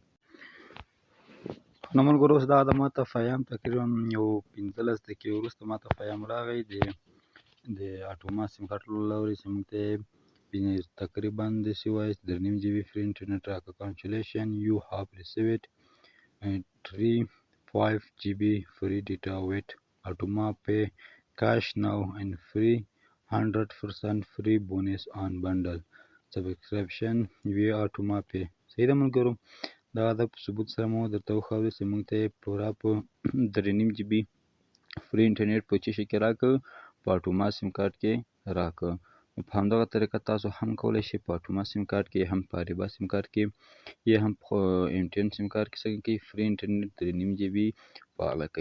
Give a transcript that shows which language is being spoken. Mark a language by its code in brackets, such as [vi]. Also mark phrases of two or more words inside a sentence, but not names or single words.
[ps] نو ملګرو اوس دغه د ماته پیام تقریبا یو 15 دقیقې وروسته ماته پیام راغی د اټوما سیم کارت له لورې چې موږ ته تقریبا داسې وایي 3.5 GB [en] free internet [ps] راکړه. [en] Congratulation you have received 3.5 GB free data with Atoma Pay cash now and free 100% free bonus on bundle subscription via Atoma Pay. [ps] صحیح ده ملګرو، دا د ثبوت سره مو درته وښودل چې موږ ته یې پوره په 3.5 GB [en] free internet [ps] په څه شي کې راکړه، په اټوما سیم کارت کې راکړه. په همدغه طریقه تاسو هم کولی شئ په اټوما سیم کارت کې هم په اریبا سیم کارت کې یا هم په MTN سیم کارت کې څنګه کوي [en] free internet [ps] 3.5 GB فعاله کوي.